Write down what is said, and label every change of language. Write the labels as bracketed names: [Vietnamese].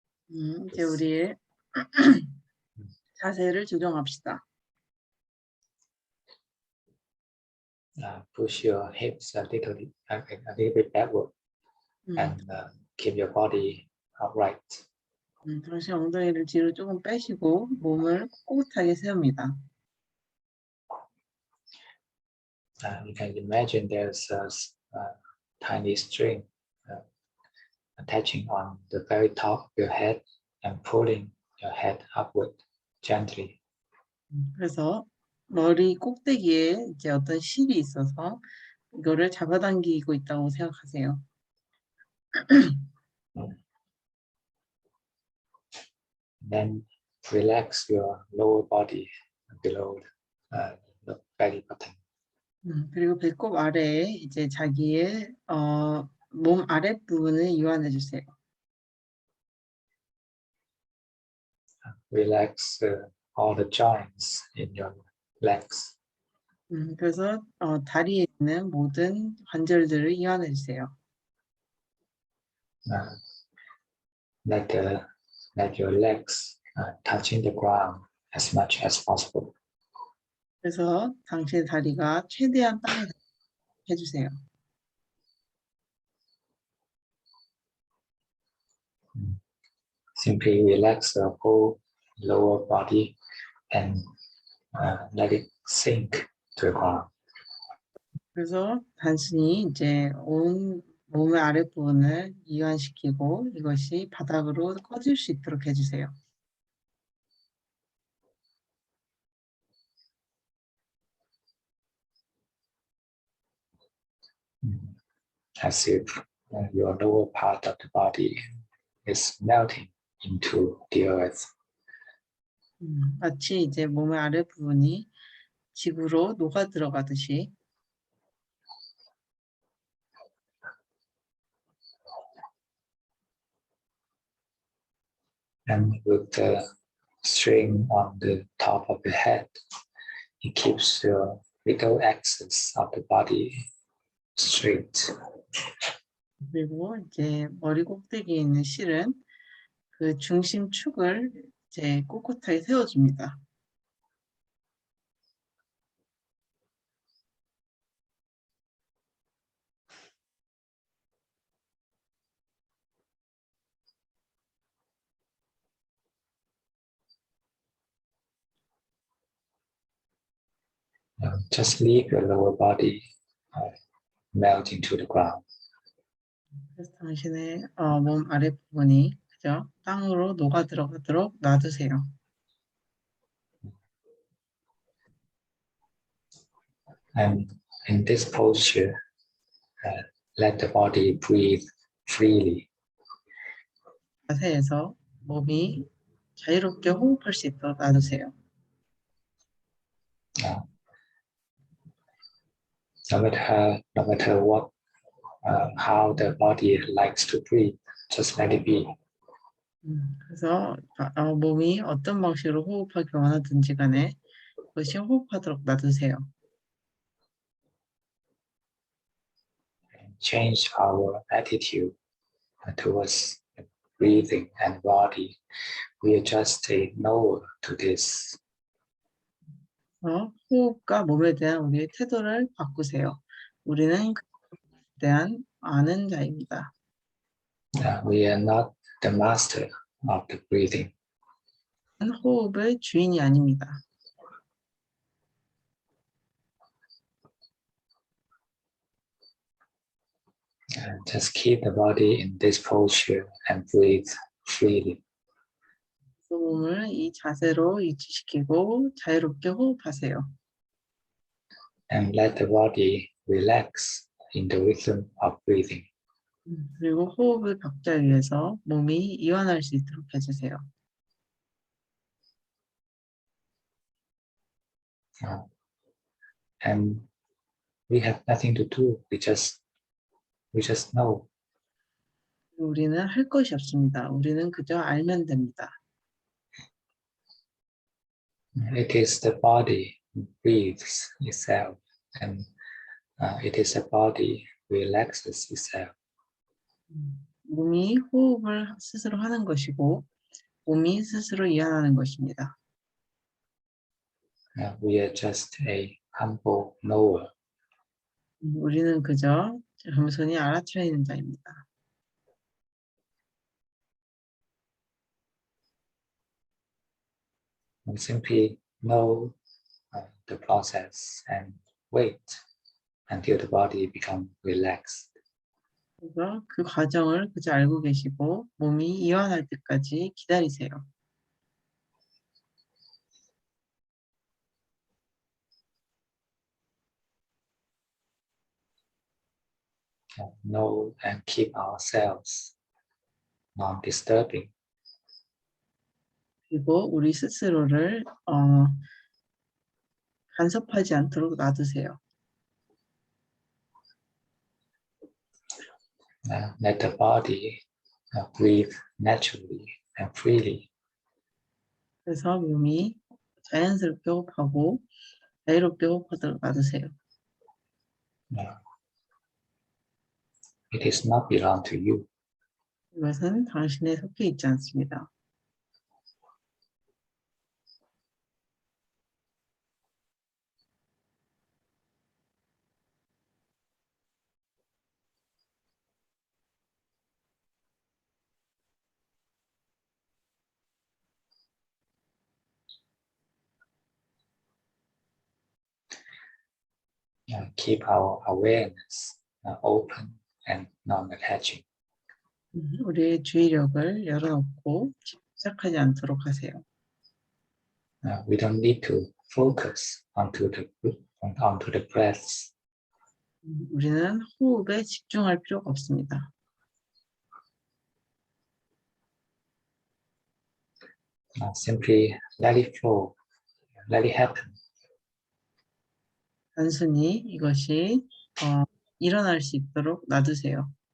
[Korean] 이제 우리의 자세를 조정합시다. [English] Push your hips a little bit backward and keep your body upright. [Korean] 당시 엉덩이를 뒤로 조금 빼시고 몸을 꼿꼿하게 세웁니다. [English] You can imagine there's a tiny string attaching on the very top of your head and pulling your head upward gently. [Korean] 그래서 머리 꼭대기에 이제 어떤 실이 있어서 이거를 잡아당기고 있다고 생각하세요. [English] Then relax your lower body below the belly button. [Korean] 그리고 배꼽 아래에 이제 자기의 몸 아랫 부분을 이완해 주세요. [English] Relax all the joints in your legs. [Korean] 그래서 다리에 있는 모든 관절들을 이완해 주세요. [English] Let your legs touching the ground as much as possible. [Korean] 그래서 당신의 다리가 최대한 땅에 해주세요. [English] Simply relax the whole lower body and let it sink to the ground. [Korean] 그래서 단순히 이제 온 몸의 아랫부분을 이완시키고 이것이 바닥으로 꺼질 수 있도록 해주세요. [English] As if your lower part of the body is melting into the earth. [Korean] 마치 이제 몸의 아랫부분이 지구로 녹아 들어가듯이. [English] And with the string on the top of the head, it keeps the middle axis of the body straight. [Korean] 그리고 이제 머리 꼭대기에 있는 실은 그 중심축을 이제 꼿꼿하게 세워줍니다. [English] Just leave your lower body melt into the ground. [Korean] 그래서 당신의 몸 아랫부분이 그죠? 땅으로 녹아 들어가도록 놔두세요. [English] And in this posture, let the body breathe freely. [Korean] 자세에서 몸이 자유롭게 호흡할 수 있도록 놔두세요. [English] No matter what, how the body likes to breathe, just let it be. [Korean] 그래서 몸이 어떤 방식으로 호흡하기 원하든지 간에 그것이 호흡하도록 놔두세요. [English] Change our attitude towards breathing and body. We adjust a no to this. [Korean] 호흡과 몸에 대한 우리의 태도를 바꾸세요. 우리는 그에 대한 아는 자입니다. [English] We are not the master of the breathing. [Korean] 호흡의 주인이 아닙니다. [English] Just keep the body in this posture and breathe freely. [Korean] 몸을 이 자세로 유지시키고 자유롭게 호흡하세요. [English] And let the body relax in the rhythm of breathing. [Korean] 그리고 호흡을 박자에 의해서 몸이 이완할 수 있도록 해주세요. [English] And we have nothing to do. We just know. [Korean] 우리는 할 것이 없습니다. 우리는 그저 알면 됩니다. [English] It is the body breathes itself, and it is the body relaxes itself. [Korean] 몸이 호흡을 스스로 하는 것이고 몸이 스스로 이완하는 것입니다. [English] We are just a humble knower. [Korean] 우리는 그저 겸손히 알아차리는 자입니다. [English] We simply know the process and wait until the body becomes relaxed. [Korean] 그래서 그 과정을 그저 알고 계시고 몸이 이완할 때까지 기다리세요. [English] Know and keep ourselves non-disturbing. [Korean] 그리고 우리 스스로를 간섭하지 않도록 놔두세요. [English] Let the body breathe naturally and freely. [Korean] 그래서 몸이 자연스럽게 호흡하고 자유롭게 호흡하도록 놔두세요. [English] It is not belong to you. [Korean] 이것은 당신에 속해 있지 않습니다. [English] Keep our awareness open and non-attaching. [Korean] 우리의 주의력을 열어놓고 집착하지 않도록 하세요. [English] We don't need to focus onto the breaths. [Korean] 우리는 호흡에 집중할 필요가 없습니다. [English] Simply let it flow, let it happen. [Korean] 단순히 이것이 일어날 수 있도록 놔두세요.